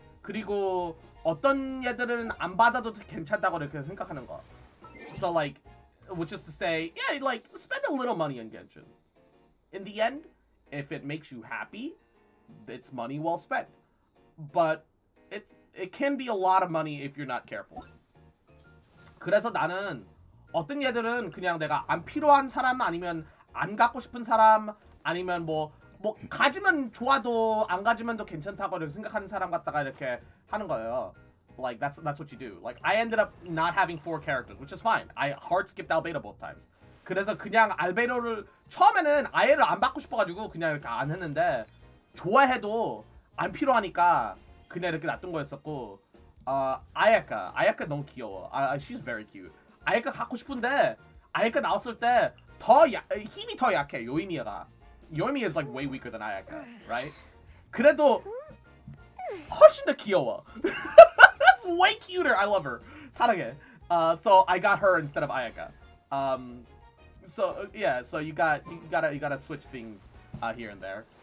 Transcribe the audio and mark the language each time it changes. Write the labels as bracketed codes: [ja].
[ko] 그리고 어떤 얘들은 안 받아도 괜찮다고 이렇게 생각하는 거. [en] So, like, which is to say, yeah, like, spend a little money on Genshin. In the end, if it makes you happy, it's money well spent. But it can be a lot of money if you're not careful. [ko] 그래서 나는 어떤 얘들은 그냥 내가 안 필요한 사람 아니면 안 갖고 싶은 사람 아니면 뭐 가지면 좋아도 안 가지면도 괜찮다고 이렇게 생각하는 사람 갖다가 이렇게 하는 거예요. [en] Like that's what you do. Like I ended up not having 4 characters, which is fine. I hard skipped Albedo both times. [ko] 그래서 그냥 알베도를 처음에는 아예를 안 받고 싶어가지고 그냥 이렇게 안 했는데 좋아해도 안 필요하니까 그냥 이렇게 놔둔 거였었고 아야카 너무 귀여워. [en] She's very cute. [ko] 아야카 갖고 싶은데 아야카 나왔을 때 힘이 더 약해. 요이미가. [en] 요이미 is like way weaker than 아야카, right? [ko] 그래도 훨씬 더 귀여워. [en] That's way cuter. I love her. [ko] 사랑해. [en] So I got her instead of Ayaka. So yeah, so you gotta switch things here and there.